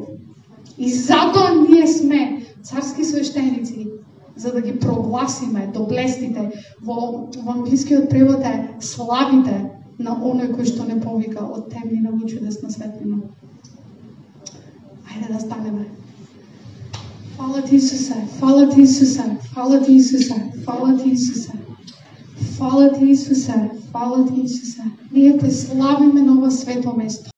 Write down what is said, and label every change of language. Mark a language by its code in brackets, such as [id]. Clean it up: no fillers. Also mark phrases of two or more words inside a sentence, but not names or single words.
[mk] И затоа ние сме царски свештеници, за да ги прогласиме доблестите. Во англискиот превод е славите на оној кој што не повика од темнина во чудесна светлина. Ајде да станеме. [hr] Hvala ti, Isuse, hvala ti, Isuse, hvala ti, Isuse, hvala ti, Isuse. Hvala ti, Isuse, hvala ti, Isuse. [mk] Ние те славиме на ова свето место.